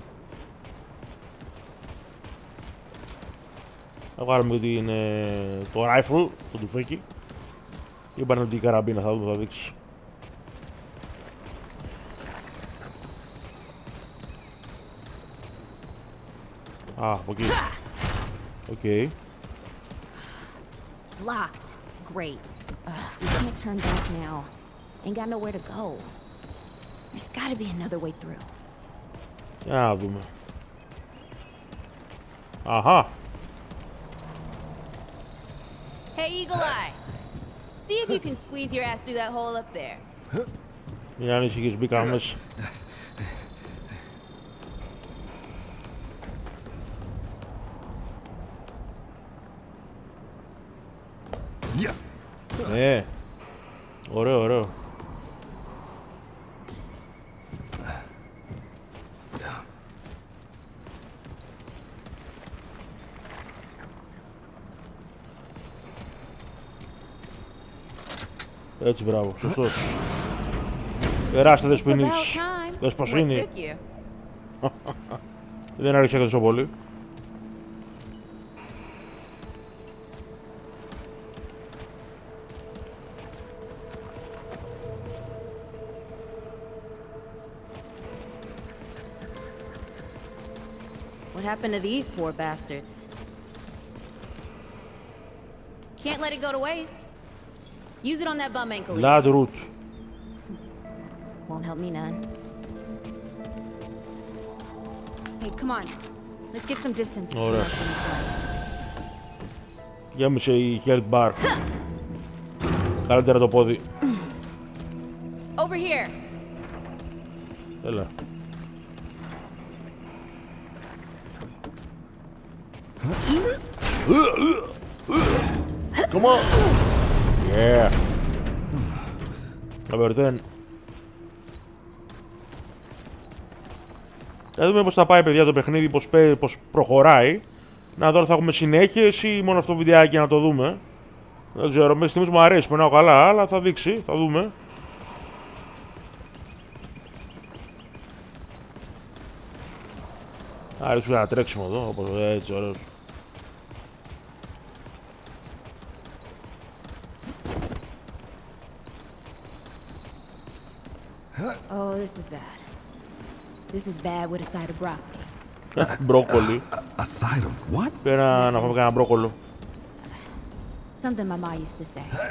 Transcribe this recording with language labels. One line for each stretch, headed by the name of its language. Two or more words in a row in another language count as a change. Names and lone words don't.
Greek: Θα βάλουμε ότι είναι το rifle, το τουφέκι. Και είπανε ότι η καραμπίνα θα δούμε, θα δείξει. Α, από εκεί. Οκ.
English: Locked. Great. We can't turn back now. Ain't got nowhere to go. There's gotta be another way through.
Greek: Για να δούμε. Αχα.
English: Hey, Eagle Eye. See if you can squeeze your ass through that hole up there.
Greek: Μην ανησυχείς, μπήκαμε μέσα. Ναι. Ωραίο, ωραίο. Έτσι, μπράβο, σωστός. Περάστε δεσποινής. Δεσποσίνη. Δεν άρχισε και τόσο πολύ.
English: What happened to these poor bastards? Can't let it go to waste. Use it on that bum ankle. Lad root. Won't help me none. Hey, come on. Let's get some distance.
Greek: Ωραία. Γέμισε η
English: health bar.
Greek: Καλύτερα το πόδι.
English: Over here. Έλα. Come on. Yeah. Number 10.
Greek: Θα δούμε πώς θα πάει, παιδιά, το παιχνίδι, πώς προχωράει. Να δω αν θα έχουμε συνέχειες ή μόνο αυτό το βιντεάκι να το δούμε. Δεν ξέρω, μέχρι στιγμής μου αρέσει, περνάω καλά, αλλά θα δείξει, θα δούμε. Άρχισε ένα τρέξιμο εδώ, όπως έτσι, ωραίος.
English: Oh, this is bad. This is bad with a side of broccoli.
Greek: Μπρόκολι.
English: A side of what?
Greek: Πρέπει να φάμε κανένα μπρόκολο.
English: Something my mom used to say.